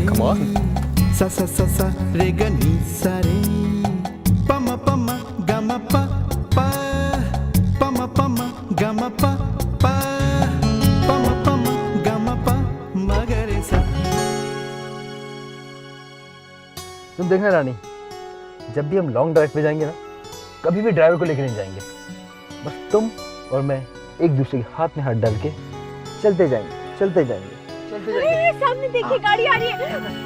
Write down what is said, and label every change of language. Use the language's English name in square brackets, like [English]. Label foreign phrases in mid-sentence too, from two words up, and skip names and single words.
[English] Come on. [Hindi] सा सा सा सा रे ग नी सा रे। प म प म ग म प प। प म प म ग म प प। प म प म ग म प म ग रे सा। तुम देखना रानी, जब भी हम [English] long drive [Hindi] पे जाएंगे ना, कभी भी ड्राइवर को लेके नहीं जाएंगे। बस तुम और मैं एक दूसरे के हाथ में हाथ डाल के चलते जाएंगे, चलते जाएंगे, चलते जाएंगे। अरे सामने देखिए, गाड़ी आ रही है।